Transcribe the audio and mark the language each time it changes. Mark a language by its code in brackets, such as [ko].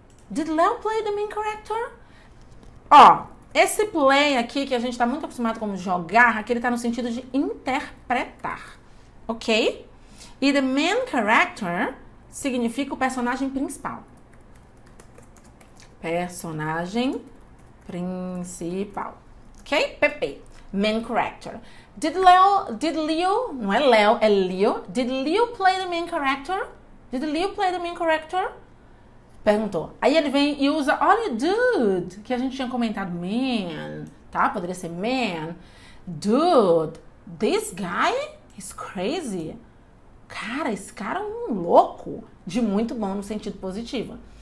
[en] Did Leo play the main character? [pt] Ó, esse play aqui, que a gente tá muito acostumado com jogar, aqui ele tá no sentido de interpretar, ok? E the main character significa o personagem principal. Personagem principal, ok? PP, main character. Did Leo, não é Leo, é Leo. [en] Did Leo play the main character? Did Leo play the main character? [pt] Perguntou. Aí ele vem e usa olha dude, que a gente tinha comentado man, tá? Poderia ser man. [en] Dude, this guy is crazy. [pt] Cara, esse cara é um louco. De muito bom no sentido positivo.